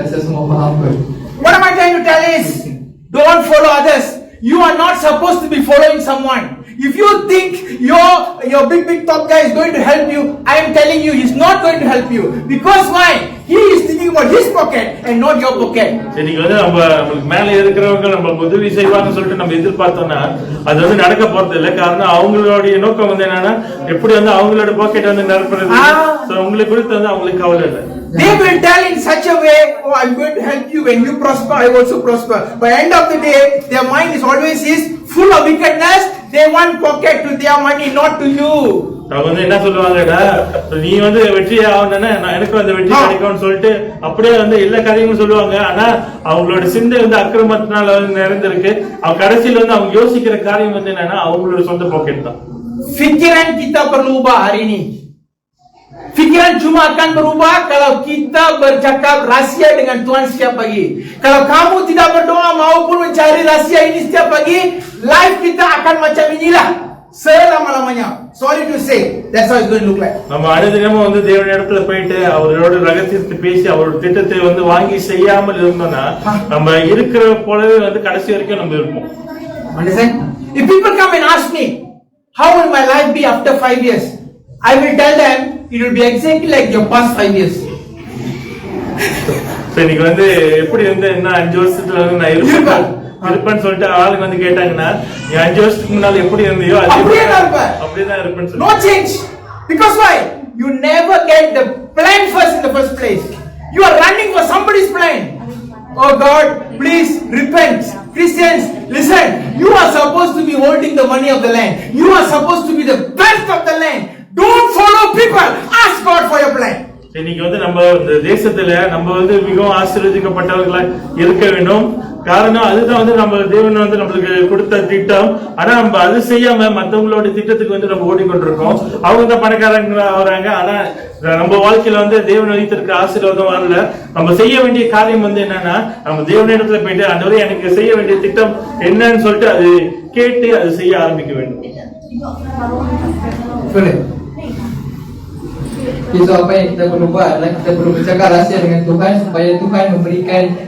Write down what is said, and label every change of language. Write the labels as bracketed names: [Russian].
[Malay] Saya semua faham pun. [English] What am I trying to tell is, don't follow others. You are not supposed to be following someone. If you think your big top guy is going to help you, I am telling you he's not going to help you. Because why? He is thinking about his pocket and not your pocket. [Tamil] இன்னைக்கு வந்து நம்மளுக்கு மேல இருக்கிறவங்க நம்ம உதவி செய்வாங்கன்னு சொல்லிட்டு நம்ம எதிர்பார்த்தோம்னா அது வந்து நடக்க போறது இல்லை. காரணம் அவங்களுடைய நோக்கம் வந்து என்னன்னா எப்படி வந்து அவங்களோட பாக்கெட் வந்து நிரப்புறது. உங்களுக்கு குறித்து வந்து அவங்களுக்கு கவலை இல்லை. [English] They will tell in such a way, oh, I'm going to help you. When you prosper, I also prosper. By end of the day, their mind is always full of wickedness. They want pocket to their money, not to you. [Tamil] அவங்க வந்து என்ன சொல்லுவாங்கடா, நீ வந்து வெற்றி ஆகணும்னா எனக்கு வந்து வெற்றி கிடைக்கும்னு சொல்லிட்டு அப்படியே வந்து எல்லா காரியங்களும் சொல்லுவாங்க. ஆனா அவங்களோட சிந்தை வந்து அக்கிரமத்தினால வந்து நிறைந்திருக்கு. அவங்க கடைசியில வந்து அவங்க யோசிக்கிற காரியம் வந்து என்னன்னா அவங்களோட சொந்த பாக்கெட் தான். [Malay] Fikiran kita berubah hari ini. Fikiran cuma akan berubah kalau kita bercakap rahsia dengan Tuhan setiap pagi. Kalau kamu tidak berdoa maupun mencari rahsia ini setiap pagi, life kita akan macam inilah selama-lamanya. [English] Sorry to say, that's how it's going to look like. [Tamil] நம்ம அனுதினமும் வந்து தேவனிடத்துல போயிட்டு அவரோட ரகசியத்தை பேசி அவரோட திட்டத்தை வந்து வாங்கி செய்யாமல் இருந்தோம்னா நம்ம இருக்கிற போலவே வந்து கடைசி வரைக்கும் நம்ம இருப்போம். [English] Understand? If people come and ask me, how will my life be after 5 years? I will tell them it will be exactly like your past 5 years. [Tamil] இன்னைக்கு வந்து எப்படி வந்து என்ன 5 வருஷத்துல வந்து நான் இருப்பேன்னு சொல்லிட்டு ஆளுங்க வந்து கேட்டாங்கன்னா நீ 5 வருஷத்துக்கு முன்னால எப்படி இருந்தியோ அப்படியேதான் இருப்பேன்னு. [English] No change. Because why? You never get the plan first in the first place. You are running for somebody's plan. Oh God, please repent. Christians, listen. You are supposed to be holding the money of the land. You are supposed to be the best of the land. Don't follow people. Ask God for your plan. [Tamil] இன்னைக்கு வந்து நம்ம இந்த தேசத்துல நம்ம வந்து மிகவும் ஆசீர்வதிக்கப்பட்டவர்களா இருக்க வேண்டும். காரணம் அதுதான் வந்து நம்ம தேவன் வந்து நம்மளுக்கு கொடுத்த திட்டம். ஆனா நம்ம அது செய்யாம மத்தவங்களோட திட்டத்துக்கு வந்து நம்ம ஓடிக்கொண்டிருக்கோம். அவங்க தான் பணக்காரங்களா வராங்க. ஆனா நம்ம வாழ்க்கையில வந்து தேவன் வைத்திருக்க ஆசீர்வாதம் வரல. நம்ம செய்ய வேண்டிய காரியம் வந்து என்னன்னா நம்ம தேவனிடத்துல போயிட்டு ஆண்டவரே எனக்கு செய்ய வேண்டிய திட்டம் என்னன்னு சொல்லிட்டு அது கேட்டு அது செய்ய ஆரம்பிக்க வேண்டும். [Malay] So apa yang kita perlu buat adalah kita perlu bercakap rahsia dengan Tuhan supaya Tuhan memberikan